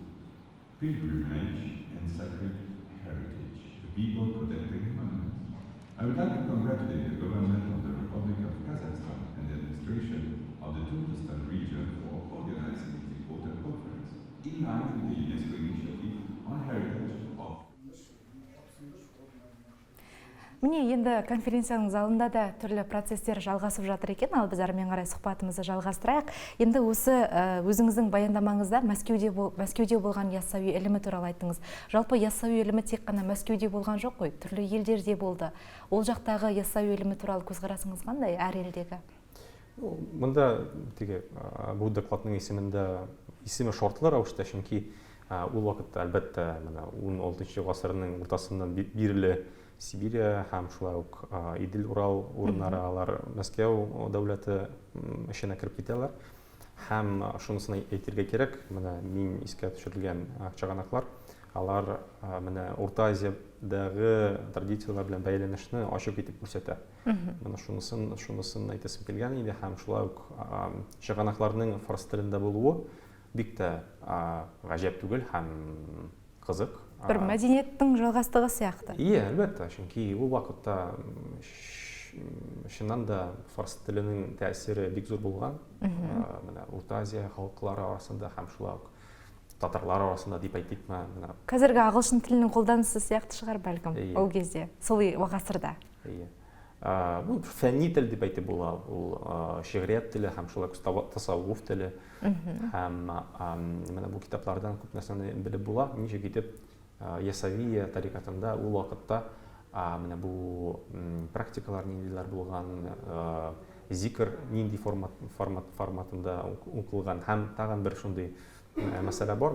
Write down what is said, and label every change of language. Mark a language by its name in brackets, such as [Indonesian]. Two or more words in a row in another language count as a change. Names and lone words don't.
[English] Pilgrimage and Sacred Heritage, the people protecting monuments. I would like to congratulate the government of the Republic of Kazakhstan and the administration of the Turkestan region for organizing this important conference in line with the UNESCO initiative on heritage of [Kazakh] Міне енді конференцияның залында да түрлі процесстер жалғасып жатыр екен, ал біз әрмен қарай сұхбатымызды жалғастырайық. Енді осы өзіңіздің баяндамаңызда Мәскеуде болған яссауи ілімі туралы айттыңыз. Жалпы яссауи ілімі тек қана Мәскеуде болған жоқ қой, түрлі елдерде болды. Ол жақтағы яссауи ілімі туралы көзқарасыңыз қандай әр елдегі? [Tatar] Мында бұл докладның есімі шортлар ауышта, чөнки ол вакытта әлбәттә 16 ғасырның ортасынан биреле Сибирия һәм шулай ук Идел, Урал урыннары алар Мәскәү дәүләте эшенә кереп китәләр. Һәм шунысын әйтергә кирәк, менә мин искә төшерелгән чыганаклар, алар менә Урта Азиядагы традициялар белән бәйләнешне ачык итеп күрсәтә. Менә шунысын әйтәсем килгән иде һәм шулай ук чыганакларның фарс телендә булуы бик тә гаҗәп түгел һәм кызык. [Kazakh] Бір мәдениеттің жалғастығы сияқты. [Tatar] Әлбәттә, чөнки ул вакытта чыннан да фарс теленең тәэсире бик зур булган. Менә Урта Азия халыклары арасында һәм шулай ук татарлар арасында дип әйтикме, менә [Kazakh] Қазіргі ағылшын тілінің қолданысы сияқты шығар бәлкім ол кезде, сол ғасырда. [Tatar] Бу фәнни тел дип әйтеп була, ул шигърият теле һәм шулай ук тасаввуф теле. Һәм менә бу китаплардан күп нәрсәне белеп була. Ничек итеп Ясавия тарикатында ул вакытта менә бу практикалар ниндиләр булган, зикр нинди форматында укылган һәм тагын бер шундый мәсьәлә бар.